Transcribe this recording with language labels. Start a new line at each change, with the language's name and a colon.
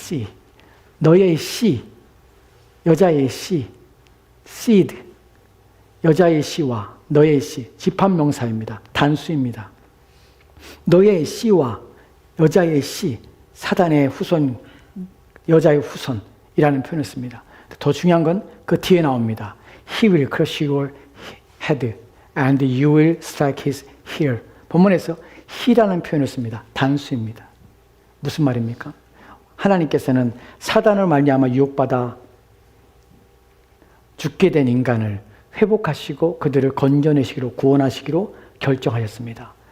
Korean: 씨. 너의 씨. 여자의 씨. seed. 여자의 씨와 너의 씨. 집합명사입니다. 단수입니다. 너의 씨와 여자의 씨. 사단의 후손. 여자의 후손이라는 표현을 씁니다. 더 중요한 건 그 뒤에 나옵니다.
English: He will crush your head and you will strike his heel.
Korean: 본문에서 he라는 표현을 씁니다. 단수입니다. 무슨 말입니까? 하나님께서는 사단을 말미암아 유혹받아 죽게 된 인간을 회복하시고 그들을 건져내시기로 구원하시기로 결정하셨습니다.